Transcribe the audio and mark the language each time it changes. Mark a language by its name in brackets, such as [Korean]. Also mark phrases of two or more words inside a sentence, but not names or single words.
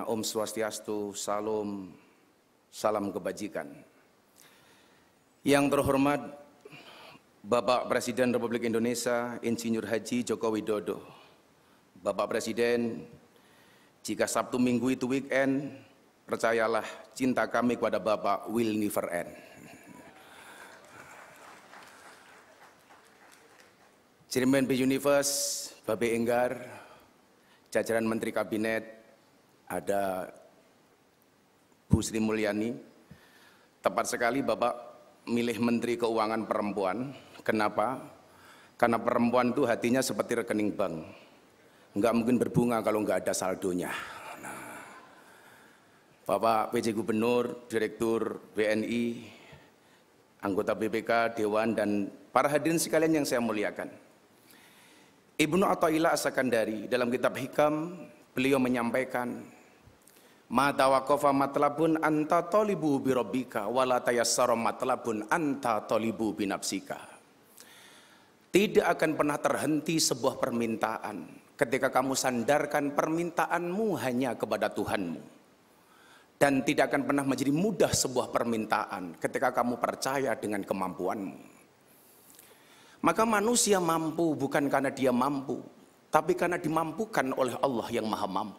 [Indonesian] Om Swastiastu, Salam, salam kebajikan. Yang terhormat Bapak Presiden Republik Indonesia Insinyur Haji Joko Widodo. Bapak Presiden, jika Sabtu Minggu itu weekend, percayalah cinta kami kepada Bapak [English] will never end. [Indonesian] Chairman B Universe, Babe Enggar, jajaran Menteri Kabinet, ada Bu Sri Mulyani. Tepat sekali Bapak milih Menteri Keuangan perempuan. Kenapa? Karena perempuan itu hatinya seperti rekening bank. Enggak mungkin berbunga kalau enggak ada saldonya. Nah, Bapak PJ Gubernur, Direktur BNI, anggota BPK, Dewan, dan para hadirin sekalian yang saya muliakan. Ibnu Athaillah As-Sakandari dalam kitab Hikam, beliau menyampaikan, [Arabic] ما توقف مطلب أنت طالبه بربك ولا تيسر مطلب أنت طالبه بنفسك. [Indonesian] Tidak akan pernah terhenti sebuah permintaan ketika kamu sandarkan permintaanmu hanya kepada Tuhanmu. Dan tidak akan pernah menjadi mudah sebuah permintaan ketika kamu percaya dengan kemampuanmu. Maka manusia mampu bukan karena dia mampu, tapi karena dimampukan oleh Allah yang Maha Mampu.